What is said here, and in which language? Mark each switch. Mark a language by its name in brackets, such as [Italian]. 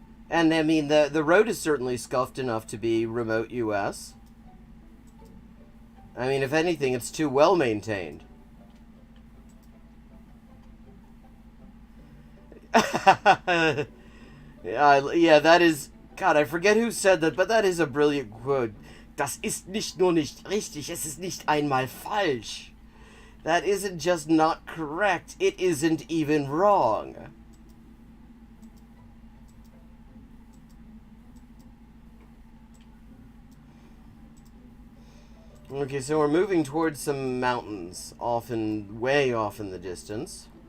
[English] And, I mean, the road is certainly scuffed enough to be remote U.S. I mean, if anything, it's too well maintained. Yeah, that is... God, I forget who said that, but that is a brilliant quote. [German] Das ist nicht nur nicht richtig, es ist nicht einmal falsch. [English] That isn't just not correct, it isn't even wrong. Okay, so we're moving towards some mountains, way off in the distance.